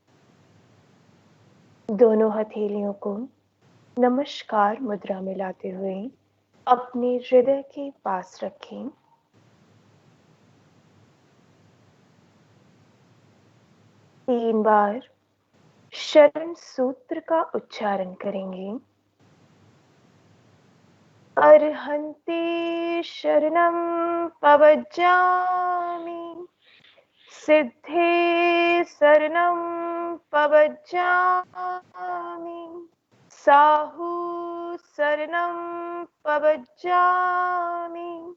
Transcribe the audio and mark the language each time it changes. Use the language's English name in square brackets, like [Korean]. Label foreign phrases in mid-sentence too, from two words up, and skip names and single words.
[Hindi] दोनों हथेलियों को नमस्कार मुद्रा में लाते हुए अपने हृदय के पास रखें। 3 बार शरण सूत्र का उच्चारण करेंगे। [Prakrit languages] अर्हन्ते शरणं पवज्जामि, सिद्धे शरणं पवज्जामि, साहु शरणं पवज्जामि,